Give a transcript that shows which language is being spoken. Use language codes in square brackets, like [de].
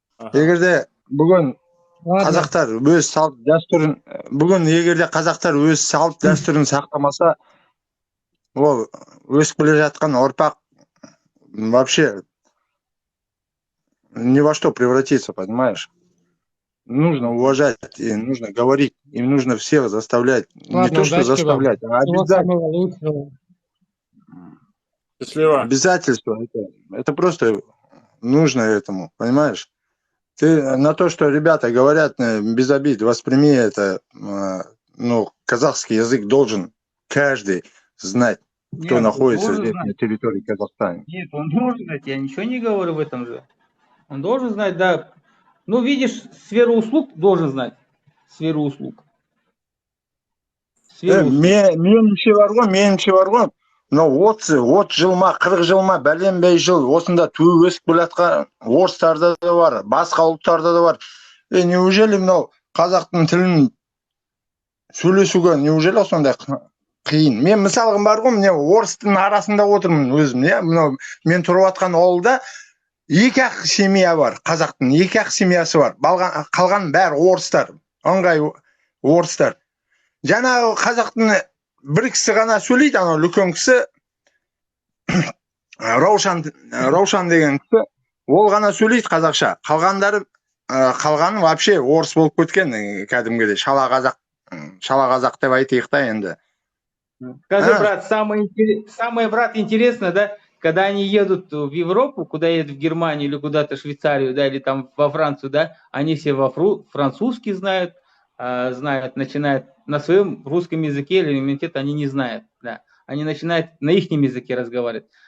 [kk] Егерде бүгін қазақтар өз салт дәстүрін сақтамаса, ол өсіп келе жатқан ұрпақ [ru] вообще ни во что превратится, понимаешь? Нужно уважать, и нужно говорить, им нужно всех заставлять. Не то, что заставлять, а обязательство. Это просто нужно этому, понимаешь? Ты на то, что ребята говорят без обид, восприми это, казахский язык должен каждый знать, кто находится здесь на территории Казахстана. Нет, он должен знать, я ничего не говорю в этом же. Он должен знать, да. Ну, видишь, сферу услуг должен знать. Сферу услуг. [kk] Меніңше бар ғой, мынау 30 жыл ма, 40 жыл ма, бәленбай жыл осында туып өсіп келе жатқан орыстарда да бар, басқа ұлттарда да бар. [ru] Неужели [kk] мынау қазақтың тілін сөйлесуге [ru] неужели [kk] сондай қиын? Мен мысалға бар ғой, міне орыстың арасында отырмын өзім, мынау мен тұрып жатқан ауылда 2-ақ семья бар, қазақтың 2-ақ семьясы бар. Қалған бәрі орыстар, ыңғай орыстар. Жаңағы қазақтың бір кісі ғана сөйлейді, анау үлкен кісі, Раушан деген кісі, ол ғана сөйлейді қазақша. Қалғаны [ru] вообще [kk] орыс болып кеткен, кәдімгідей шала қазақ деп айтайық та енді. [ru] Скажи, брат, самое, брат, интересно, да, когда они едут в Европу, куда едут в Германию или куда-то в Швейцарию, да, или там во Францию, да, они все французский знают, начинают на своем русском языке или менталитете они не знают, да, они начинают на их языке разговаривать.